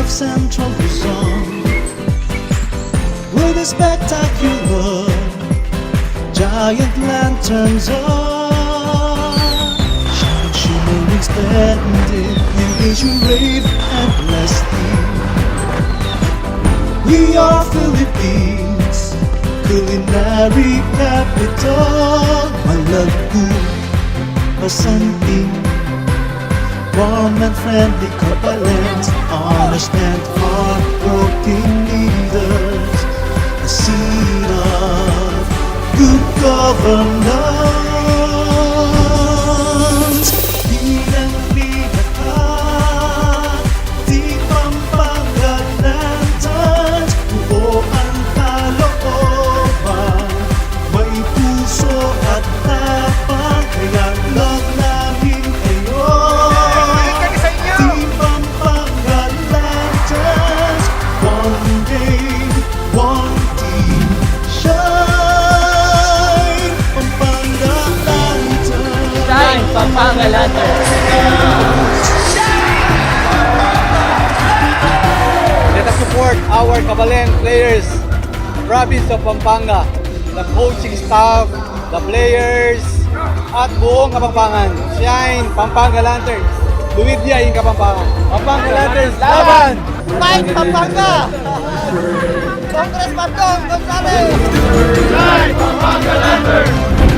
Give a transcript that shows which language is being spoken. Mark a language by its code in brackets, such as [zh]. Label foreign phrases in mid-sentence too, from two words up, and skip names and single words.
[en] of Central Quezon, where the spectacular giant lanterns are shining, shimmering, splendid. You gaze, you rave endlessly. We are Philippines, culinary capital. [pam] Malagku, masanting, [en] warm and friendly couples, honest and hard-working leaders, a seed of good governance. [tl] Leadang-leader ka, di Pampanga lanterns, buo ang kalooban, may puso at tapang, kaya love namin kayo. Pampanga lanterns. [en] Let us support our Kabalen players, province of Pampanga, the coaching staff, the players, [tl] at buong Kapampangan. [en] Shine Pampanga lanterns. Luwidya in Kapampangan. [tl] Pampanga lanterns, laban! [en] Fight Pampanga! Congressman Dong Gonzales! Shine Pampanga Lanterns!